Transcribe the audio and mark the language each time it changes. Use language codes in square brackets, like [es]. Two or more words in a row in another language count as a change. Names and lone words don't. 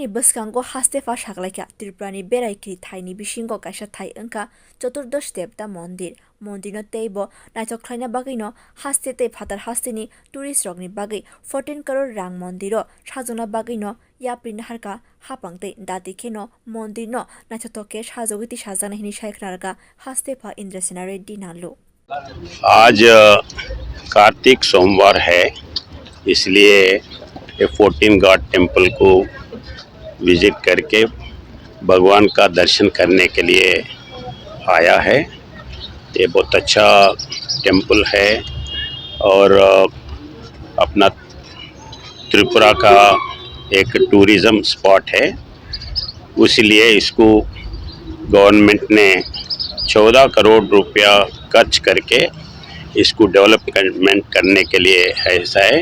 [trp] bwskango hastefa saklaika Tripurani beraikri thaini bisingo kaisa thai angka Chaturdas devta mandir mondirno teibo naithokhlaina bagino haste tei phatar hasteni tourist rokni bagi 14 crore rang mondiro sajona bagino yaprin harka hapangte dati kheno mondirno naithotoke sajogiti sajana hini shaikhnarka hastefa Indrasena Reddy nalu [hi] आज कार्तिक सोमवार है, इसलिए ये 14 [en] God temple [hi] को विजिट करके भगवान का दर्शन करने के लिए आया है। ये बहुत अच्छा टेम्पल है और अपना त्रिपुरा का एक [en] tourism spot [hi] है, इसलिए इसको गवर्नमेंट ने 14 करोड़ रुपया खर्च करके इसको डेवलपमेंट करने के लिए ऐसा है।